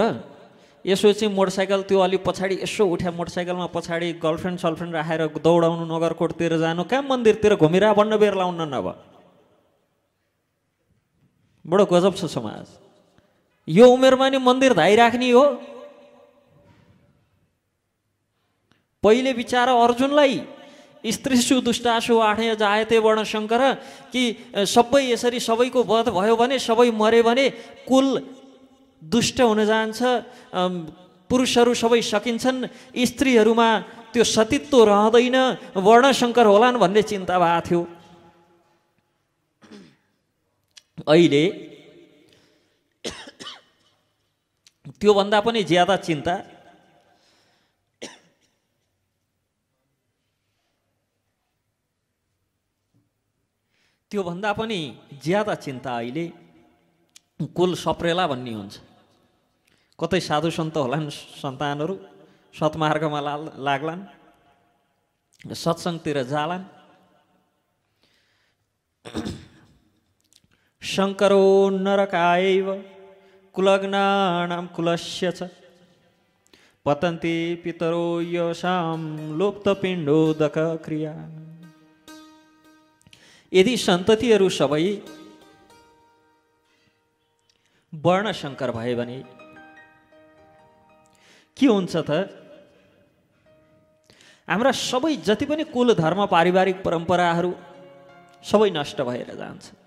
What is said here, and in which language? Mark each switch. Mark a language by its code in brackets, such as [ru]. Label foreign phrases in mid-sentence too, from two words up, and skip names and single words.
[ne] यसो चाहिँ मोटरसाइकल त्यो अलि पछाडि यसो उठ्या मोटरसाइकलमा पछाडि गर्लफ्रेन्ड सल्फ्रेन्ड राखेर दौडाउनु, नगरकोटतिर जानु, कहाँ मन्दिरतिर घुमिरा बन्न बेर लाउन नभए। बडो गजब छ समाज। यो उमेरमा नि मन्दिर धाइराख्ने हो। पहिले बिचारा अर्जुनलाई [sa] स्त्रीषु दुष्टासु आठे जायते वर्णशङ्कर [ne] कि सबै यसरी सबैको वध भयो भने, सबै मरे भने कुल दुष्ट हुन जान्छ, पुरुषहरू सबै सकिन्छन्, स्त्रीहरूमा त्यो सतीत्व रहँदैन, वर्णशङ्कर होलान् भन्ने चिन्ता भएको थियो। अहिले त्योभन्दा पनि ज्यादा चिन्ता अहिले कुल सप्रेला भन्ने हुन्छ। कतै साधु सन्त होलान्, सन्तानहरू सत्मार्गमा लाग्लान्, सत्सङ्गतिर जालान्। [sa] शङ्करो नरकायैव कुलग्नानां कुलस्य च पतन्ति पितरो यशां लुप्तपिण्डोदक क्रिया। [ne] यदि सन्ततिहरू सबै वर्णशङ्कर भए भने के हुन्छ त? हाम्रा सबै जति पनि कुल धर्म पारिवारिक परम्पराहरू सबै नष्ट भएर जान्छ।